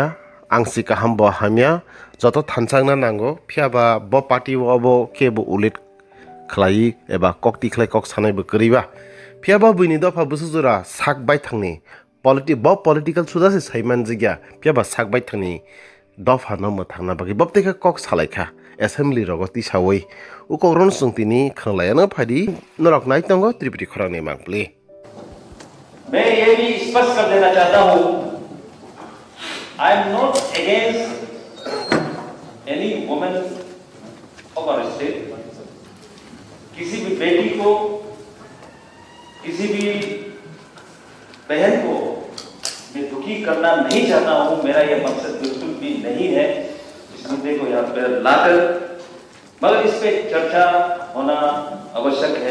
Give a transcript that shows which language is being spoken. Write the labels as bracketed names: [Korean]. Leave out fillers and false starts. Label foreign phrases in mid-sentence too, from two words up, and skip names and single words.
[Kok Borok] angsi ka hambo hamya joto thansangna nango phiaba bo party obo kebo ulit khlai eba kokti khlai kok sanai bo kariba phiaba buini dofa busujura sakbai thangni political suda se saiman jigya phiaba sakbai thangni dofa no mo thangna bagi bobteka kok salaikha assembly rogoti sawai ukokron sungtini khanglayana phadi norok nai tongo tripuri khorang ne mangpli [Hindi] मैं ये भी स्पष्ट कर देना चाहता हूं [English] I am not against any woman of our state. [Hindi] किसी भी बेटी को, किसी भी बहन को मैं दुखी करना नहीं चाहता हूं। मेरा यह मकसद बिल्कुल भी नहीं है इस मुद्दे को यहाँ पर लाकर, मगर इस पे चर्चा होना आवश्यक है।